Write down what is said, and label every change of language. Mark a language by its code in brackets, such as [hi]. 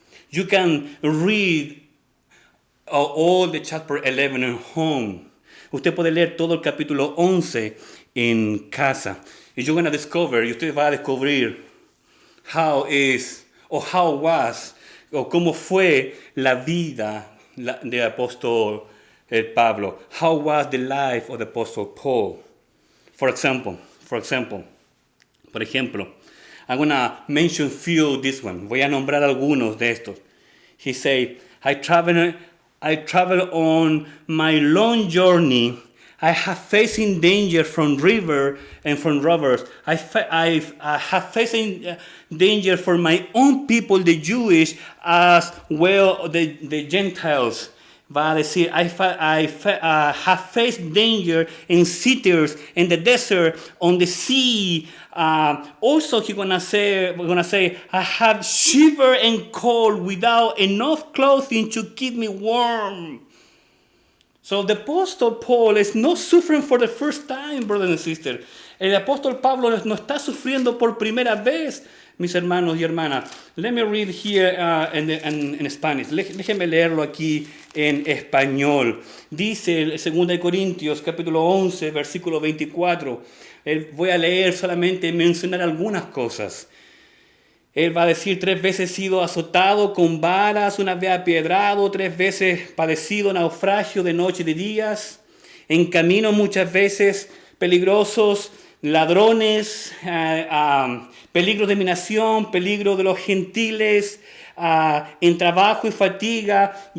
[en] You can read all the chapter 11 at home. [es] Usted puede leer todo el capítulo 11 en casa. Y [en] you're going to discover, [es] y usted va a descubrir [en] how was, [es] o cómo fue la vida del apóstol Pablo. [en] How was the life of the apostle Paul? For example, [es] por ejemplo, [en] I'm going to mention few this one. [es] Voy a nombrar algunos de estos. [en] He said, I travel on my long journey. I have facing danger from river and from robbers. I have facing danger for my own people, the Jewish, as well the Gentiles. [es] va a decir, [en] have faced danger in cities, in the desert, on the sea. Also, he's gonna say, I have shiver and cold without enough clothing to keep me warm. So the Apostle Paul is not suffering for the first time, brothers and sisters. [es] El apóstol Pablo no está sufriendo por primera vez, mis hermanos y hermanas. [en] Let me read here in Spanish. [es] Déjenme leerlo aquí en español. Dice el 2 Corintios capítulo 11, versículo 24. Voy a leer solamente mencionar algunas cosas. Él va a decir, 3 veces he sido azotado con varas, 1 vez apiedrado, 3 veces padecido naufragio de noche y de días, en camino muchas veces peligrosos, ladrones, peligro de mi nación, peligro de los gentiles, en trabajo y fatiga.